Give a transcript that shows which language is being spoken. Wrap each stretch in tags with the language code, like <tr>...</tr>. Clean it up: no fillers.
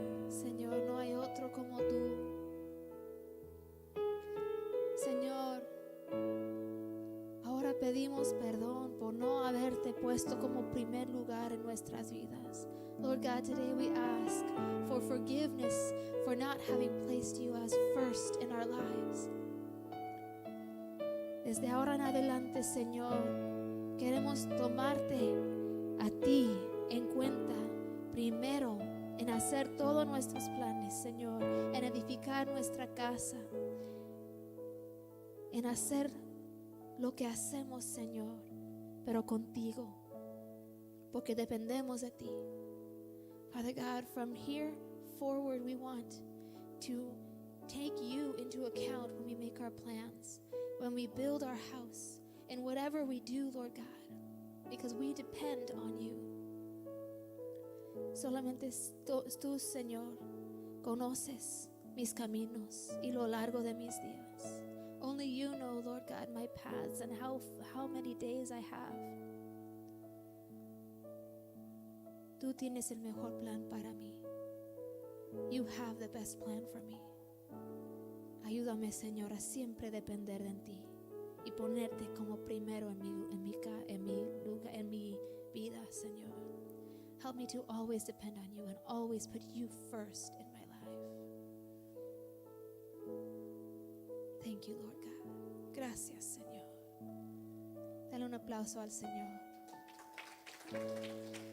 <es>Señor, no hay otro como tú. Señor, ahora pedimos perdón por no haberte puesto como primer lugar en nuestras vidas.</es> <en>Lord God, today we ask for forgiveness for not having placed you as first in our lives.</en> <es>Desde ahora en adelante, Señor, queremos tomarte a ti en cuenta primero en hacer todos nuestros planes, Señor, en edificar nuestra casa, en hacer lo que hacemos, Señor, pero contigo, porque dependemos de ti.</es> <en>Father God, from here forward, we want to take you into account when we make our plans, when we build our house, and whatever we do, Lord God, because we depend on you.</en> <es>Solamente tú, Señor, conoces mis caminos y lo largo de mis días.</es> <en>Only you know, Lord God, my paths and how many days I have.</en> <es>Tú tienes el mejor plan para mí.</es> <en>You have the best plan for me.</en> <es>Ayúdame, Señor, a siempre depender de ti y ponerte como primero en mi vida, Señor.</es> <en>Help me to always depend on you and always put you first in my life. Thank you, Lord God.</en> <es>Gracias, Señor. Dale un aplauso al Señor.</es>